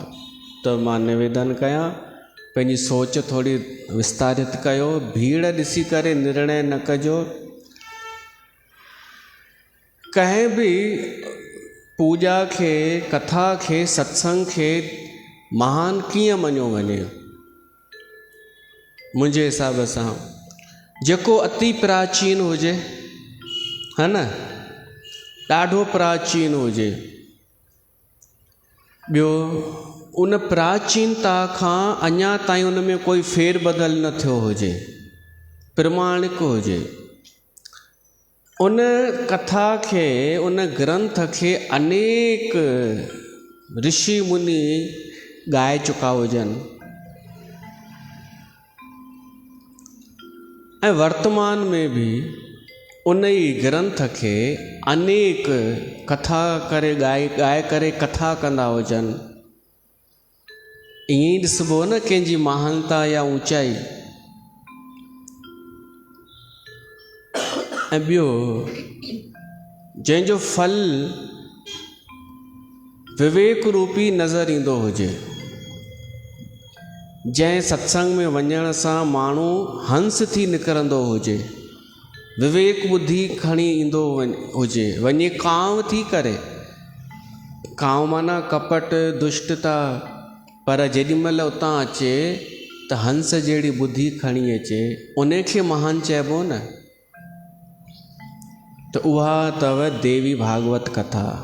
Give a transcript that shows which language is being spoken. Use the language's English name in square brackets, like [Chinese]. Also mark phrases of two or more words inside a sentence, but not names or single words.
[Sindhi] त मां निवेदन कयां, पंहिंजी सोच थोरी विस्तारित कयो, भीड़ ॾिसी करे निर्णय न कजो। कंहिं बि पूॼा खे, कथा खे, सत्संग खे महान कीअं मञियो वञे? मुंहिंजे हिसाब सां जेको अति प्राचीन हुजे, [Hindi] है न, [Sindhi] ॾाढो प्राचीन हुजे, ॿियो उन प्राचीनता खां अञा ताईं उन में कोई फेर बदल न थियो हुजे, प्रमाणिक हुजे, उन कथा खे, उन ग्रंथ खे अनेक ऋषि मुनि ॻाए चुका हुजनि, ऐं वर्तमान में भी उन ई ग्रंथ खे अनेक कथा करे ॻाए करे कथा कंदा हुजनि। ईअं ई ॾिसबो न कंहिंजी महानता या ऊंचाई। ऐं ॿियो, जंहिंजो फल विवेक रूपी नज़र ईंदो हुजे, जंहिं सत्संग में वञण सां माण्हू हंस थी निकिरंदो हुजे, विवेक बुद्धि खणी ईंदो हुजे, वञे कांव थी करे, कांव माना कपट दुष्टता, पर जेॾीमहिल उतां अचे त हंस जहिड़ी बुद्धि खणी अचे, उन खे महान चइबो न। त उहा अथव देवी भागवत कथा।